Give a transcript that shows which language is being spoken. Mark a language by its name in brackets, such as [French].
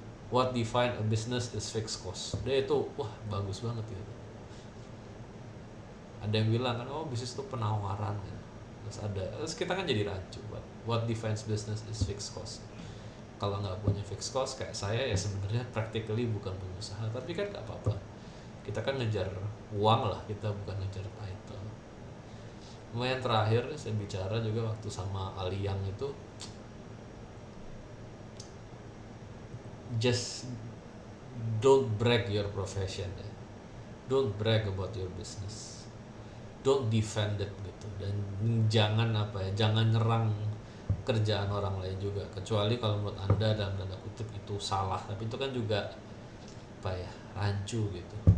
[English] What define a business is fixed cost. [Indonesian] Dia itu bagus banget gitu. Ada yang bilang kan, oh bisnis itu penawaran kan. Terus kita kan jadi rancu. [English] What defines business is fixed cost. [Indonesian] Kalau nggak punya fixed cost kayak saya ya sebenarnya practically bukan pengusaha, tapi kan nggak apa-apa. Kita kan ngejar uang lah, kita bukan ngejar title. Yang terakhir saya bicara juga waktu sama Aliyang itu, [English] just don't brag your profession [Indonesian] ya. [English] Don't brag about your business. Don't defend it gitu. [Indonesian] Dan jangan nyerang kerjaan orang lain juga, kecuali kalau menurut Anda dalam tanda kutip itu salah, tapi itu kan juga rancu gitu.